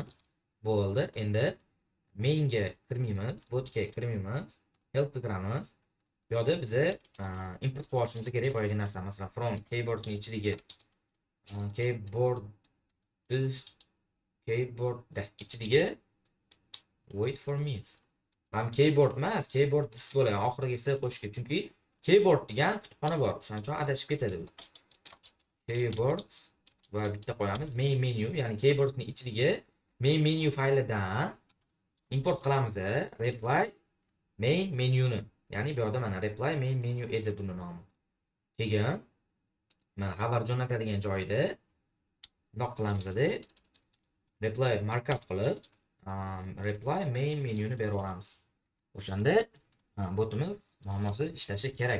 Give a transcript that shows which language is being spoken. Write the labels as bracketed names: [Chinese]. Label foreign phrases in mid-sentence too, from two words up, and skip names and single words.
[Uzbek] Bo'ldi. Endi mainga kirmaymiz, botga kirmaymiz, helpga kiramiz. Bu yerda biza import qilib olishimiz kerak boyagi narsa, masalan, from keyboardning ichidagi keyboardda ichidagi [English] wait for me. [Uzbek] Ham keyboard emas, [English] keyboard this [Uzbek] bo'ladi. Oxiriga s qo'shish kerak. Chunki keyboard degan kutubxona bor. O'shaning uchun adashib ketadi bu. Keyboard va bitta qo'yamiz [English] main menu, [Uzbek] ya'ni keyboardning ichidagi [English] main menu [Uzbek] faylidan import qilamiz. [English] Reply main [Uzbek] menyuni. Ya'ni bu yerda mana [English] reply main menu [Uzbek] edi buni nomi. Keyin mana xabar jo'natadigan joyida bundoq qilamiz deb [English] reply markup [Uzbek] qilib [English] reply main [Uzbek] menyuni berib yuboramiz. O'shanda botimiz muammosiz ishlashi kerak.